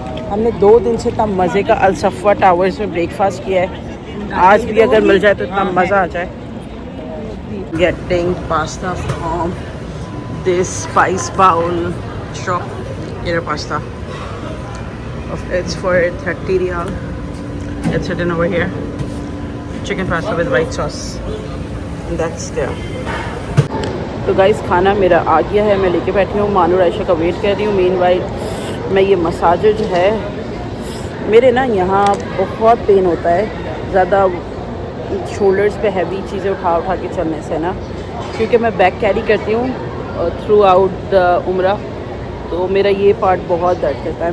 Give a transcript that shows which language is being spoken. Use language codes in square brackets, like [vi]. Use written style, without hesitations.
[hi] हमने 2 दिन से इतना मज़े का अल-सफ़ा टावर्स में ब्रेकफास्ट किया है। आज भी अगर मिल जाए तो इतना मज़ा आ जाए। [en] getting pasta from this spice bowl shop, [hi] ये pasta [en] it's for 30 riyal. It's written over here, chicken pasta with white sauce and that's there. [hi] तो गाइस खाना मेरा आ गया है, मैं लेके बैठी हूँ। मानूर आयशा का वेट कर रही हूँ। मीनवाइल मैं ये मसाजर जो है मेरे ना यहाँ बहुत पेन होता है ज़्यादा शोल्डर्स पे हैवी चीज़ें उठा उठा के चलने से ना, क्योंकि मैं बैग कैरी करती हूँ [en] throughout the [hi] उम्रा, तो मेरा ये पार्ट बहुत दर्द करता है।